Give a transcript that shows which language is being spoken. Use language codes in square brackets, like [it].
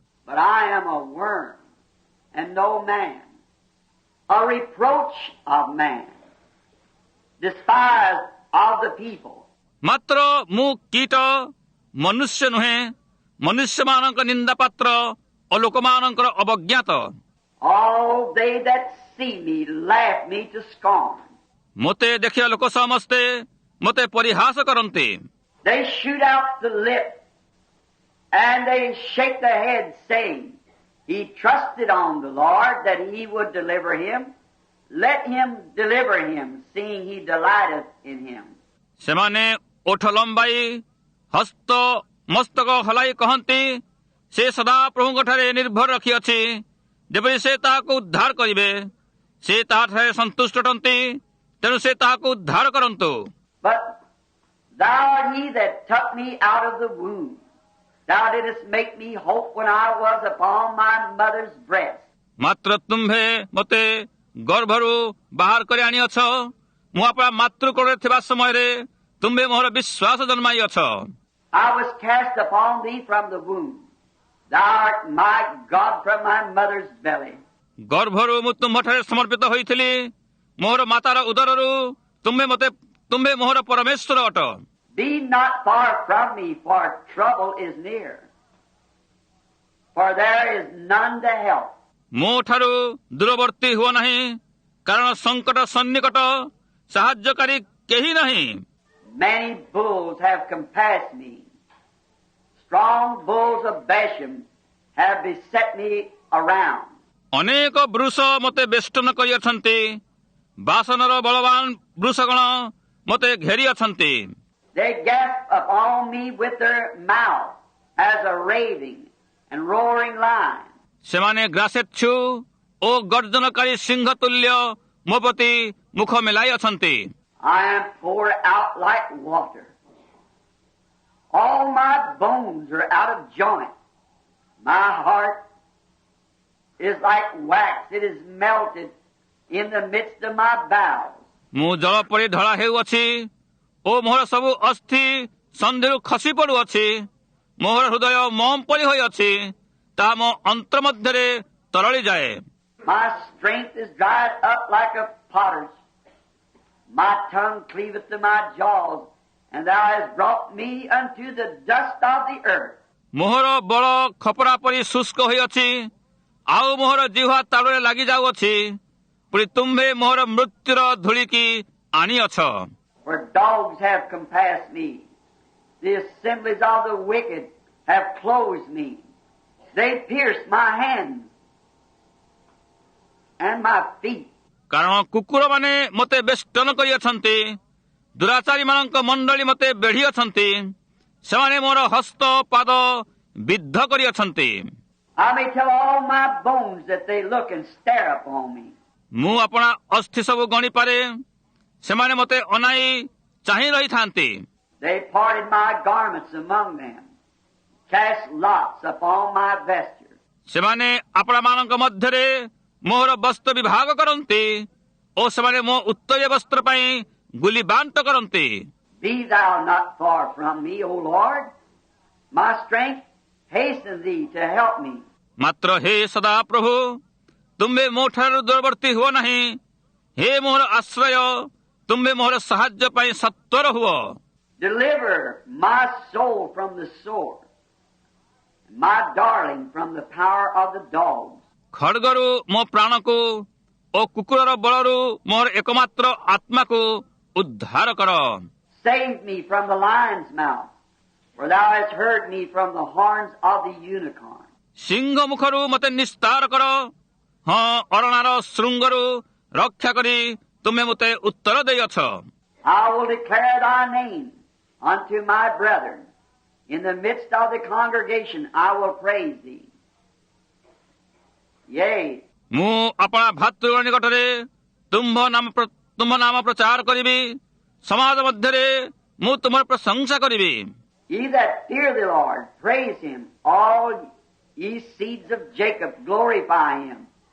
[en] But I am a worm and no man, a reproach of man, despised of the people. [or] ମାତ୍ର ମୁଁ କୀଟ, ମନୁଷ୍ୟ ନୁହେଁ, ମନୁଷ୍ୟମାନଙ୍କ ନିନ୍ଦା ପାତ୍ର ଓ ଲୋକମାନଙ୍କର ଅବଜ୍ଞାତ। [en] All they that see me laugh me to scorn. [or] ମୋତେ ଦେଖିବା ଲୋକ ସମସ୍ତେ ମୋତେ ପରିହାସ କରନ୍ତି। [en] They shoot out the lip and they shake their head, saying, He trusted on the Lord that he would deliver him. Let him deliver him, seeing he delighteth in him. [or] ସେମାନେ ଓଠ ଲମ୍ବାଇ ହସ୍ତ ମସ୍ତକ ହଲାଇ କହନ୍ତି, ସେ ସଦା ପ୍ରଭୁଙ୍କଠାରେ ନିର୍ଭର ରଖିଅଛି, ଯେପରି ସେ ତାହାକୁ ଉଦ୍ଧାର କରିବେ। ସେ ତାହାଠାରେ ସନ୍ତୁଷ୍ଟ ଅଟନ୍ତି, ତେଣୁ ସେ ତାହାକୁ ଉଦ୍ଧାର କରନ୍ତୁ। [en] But thou art he that took me out of the womb. Thou didst make me hope when I was upon my mother's breast. [or] ମାତ୍ର ତୁମ୍ଭେ ମୋତେ ଗର୍ଭରୁ ବାହାର କରି ଆଣିଅଛ, ମୁଁ ଆପଣା ମାତୃକୋଳରେ ଥିବା ସମୟରେ ତୁମ୍ଭେ ମୋହର ବିଶ୍ୱାସ ଜନ୍ମାଇଅଛ। [en] I was cast upon thee from the womb. Thou art my God from my mother's belly. [or] ଗର୍ଭରୁ ମୁଁ ତୁମ୍ଭଠାରେ ସମର୍ପିତ ହୋଇଥିଲି, ମୋହର ମାତାର ଉଦରରୁ ତୁମ୍ଭେ ମୋହର ପରମେଶ୍ୱର ଅଟ। [en] Be not far from me, for trouble is near. For there is none to help. [or] ମୋ ଠାରୁ ଦୂରବର୍ତ୍ତୀ ହୁଅ ନାହିଁ, କାରଣ ସଙ୍କଟ ସନ୍ନିକଟ, ସାହାଯ୍ୟକାରୀ କେହି ନାହିଁ। [en] Many bulls have compassed me. Strong bulls of Bashan have beset me around. [or] ଅନେକ ବୃଷ ମୋତେ ବେଷ୍ଟନ କରିଅଛନ୍ତି, ବାସନର ବଳବାନ ବୃଷଗଣ ମୋତେ ଘେରି ଅଛନ୍ତି। [en] They gasp upon me with their mouth as a raving and roaring lion. [or] ସେମାନେ ଗ୍ରାସେଚ୍ଛୁ ଓ ଗର୍ଜନକାରୀ ସିଂହ ତୁଲ୍ୟ ମୋ ପ୍ରତି ମୁଖ ମେଲାଇ ଅଛନ୍ତି। [en] I am poured out like water. All my bones are out of joint. My heart is like wax. It is melted in the midst of my bowels. [or] ମୁଁ ଜଳ ପରି ଧଳା ହେଉଅଛି, ଓ ମୋହର ସବୁ ଅସ୍ଥି ସନ୍ଧିରୁ ଖସି ପଡ଼ୁଅଛି। ମୋହର ହୃଦୟ ମୋମ ପରି ହୋଇଅଛି, ତାହା ମୋ ଅନ୍ତର ମଧ୍ୟରେ ତରଳିଯାଏ। [en] My strength is dried up like a potter's. My tongue cleaveth to my jaws, and thou hast brought me unto the dust of the earth. [or] ମୋହର ବଳ ଖପରା ପରି ଶୁଷ୍କ ହୋଇଅଛି, ଆଉ ମୋହର ଜିହ୍ୱା ତାଳୁରେ ଲାଗି ଯାଉଅଛି। ପୁଣି ତୁମ୍ଭେ ମୋହର ମୃତ୍ୟୁର ଧୂଳିକି ଆଣିଅଛ। [en] For dogs have compassed me. The assemblies of the wicked have closed me. They pierced my hands and my feet. [or] କାରଣ କୁକୁରମାନେ ମୋତେ ବେଷ୍ଟନ କରିଅଛନ୍ତି, ଦୁରାଚାରୀମାନଙ୍କ ମଣ୍ଡଳୀ ମୋତେ ବେଢ଼ିଅଛନ୍ତି। ସେମାନେ ମୋର ହସ୍ତ ପାଦ ବିଦ୍ଧ କରିଅଛନ୍ତି। [en] I may tell all my bones that they look and stare upon me. [or] ମୁଁ ଆପଣା ଅସ୍ଥି ସବୁ ଗଣିପାରେ, ସେମାନେ ମୋତେ ଅନାଇ ଚାହିଁ ରହିଥାନ୍ତି। [en] They parted my garments among them, cast lots upon my vesture. [or] ସେମାନେ ଆପଣାମାନଙ୍କ ମଧ୍ୟରେ ମୋହର ବସ୍ତ୍ର ବିଭାଗ କରନ୍ତି ଓ ସେମାନେ ମୋ ଉତ୍ତରୀୟ ବସ୍ତ୍ର ପାଇଁ ଗୁଲି ବାଣ୍ଟ କରନ୍ତି। [en] Be thou not far from me, O Lord. My strength hasten thee to help me. [or] ମାତ୍ର ହେ ସଦା ପ୍ରଭୁ, ତୁମ୍ଭେ ମୋ ଠାରୁ ଦୂରବର୍ତ୍ତୀ ହୁଅ ନାହିଁ। ହେ ମୋହର ଆଶ୍ରୟ, ତୁମ୍ଭେ ମୋହର ସାହାଯ୍ୟ ପାଇଁ ସତ୍ୱର ହୁଅ। [en] Deliver my soul from the sword, my darling from the power of the dogs. [or] ଖଡ୍ଗରୁ ମୋ ପ୍ରାଣକୁ ଓ କୁକୁରର ବଳରୁ ମୋହର ଏକମାତ୍ର ଆତ୍ମାକୁ ଉଦ୍ଧାର କର। [en] Save me from the lion's mouth, for thou hast heard me from the horns of the unicorn. [or] ସିଂହ ମୁଖରୁ ମୋତେ ନିସ୍ତାର କର। ହଁ, ଅରଣାର ଶୃଙ୍ଗରୁ ରକ୍ଷା କରି ତୁମେ ମୋତେ ଉତ୍ତର ଦେଇଅଛ। [en] I will declare thy name unto my brethren. In the midst of the congregation I will praise thee. Yea, [or] ମୁଁ ଆପଣା ଭାତୃ ନିକଟରେ ତୁମ୍ଭ ନାମ ପ୍ରଚାର କରିବି। ସମାଜ ମଧ୍ୟରେ ମୁଁ ତୁମର ପ୍ରଶଂସା କରିବି। [en] ye that fear the Lord, praise him. All ye seeds of Jacob, glorify him.